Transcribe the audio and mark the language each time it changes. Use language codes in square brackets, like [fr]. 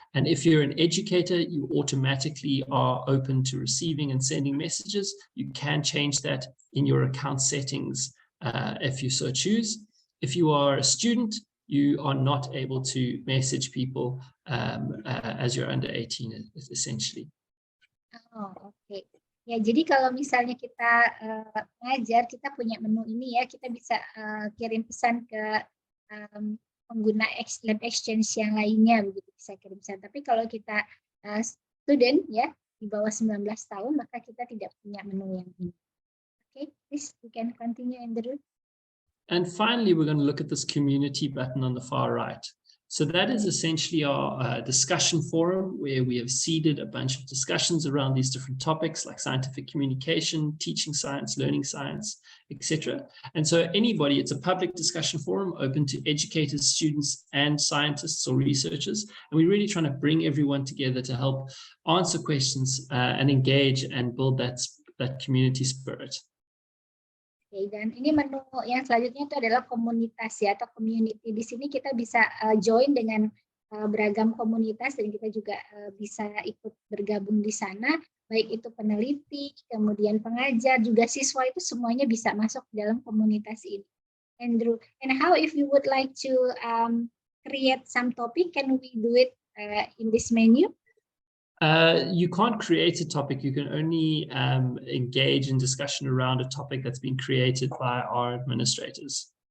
[en] And if you're an educator, you automatically are open to receiving and sending messages. You can change that in your account settings if you so choose. If you are a student, you are not able to message people as you're under 18, essentially. Oh, okay. [id] Ya, jadi kalau misalnya kita ngajar, kita punya menu ini ya, kita bisa kirim pesan ke pengguna LabXchange yang lainnya, begitu bisa kirim pesan. Tapi kalau kita student ya, di bawah 19 tahun, maka kita tidak punya menu yang ini. [en] Okay, please you can continue, Andrew. And finally, we're going to look at this community button on the far right. So that is essentially our discussion forum where we have seeded a bunch of discussions around these different topics like scientific communication, teaching science, learning science, etc. And so anybody, it's a public discussion forum open to educators, students, and scientists or researchers. And we're really trying to bring everyone together to help answer questions and engage and build that community spirit. [id] Oke, dan ini menu yang selanjutnya itu adalah komunitas ya, atau community. Di sini kita bisa join dengan beragam komunitas, dan kita juga bisa ikut bergabung di sana, baik itu peneliti, kemudian pengajar, juga siswa, itu semuanya bisa masuk dalam komunitas ini. [en] Andrew, and how if you would like to create some topic, can we do it in this menu? You can't create a topic. You can only engage in discussion around a topic that's been created by our administrators.